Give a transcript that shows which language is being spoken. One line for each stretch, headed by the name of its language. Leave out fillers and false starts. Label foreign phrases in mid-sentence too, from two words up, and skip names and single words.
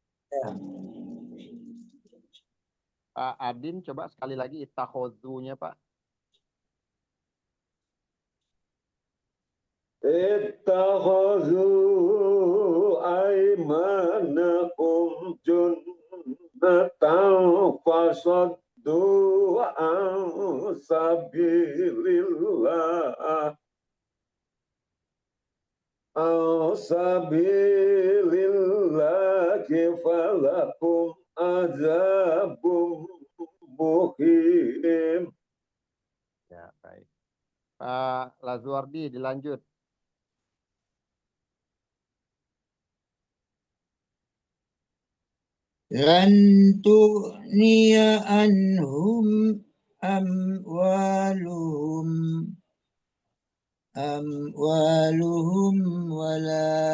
Indonesian: Pak Adin coba sekali lagi ittakhadhu-nya Pak.
Arabic: اتخذوا أيمانكم جنة وصدوا عن سبيل الله فلكم عذاب muhim.
Indonesian: Ya, baik. Pak Lazuardi dilanjut.
Arabic: لن تغني عنهم أموالهم ولا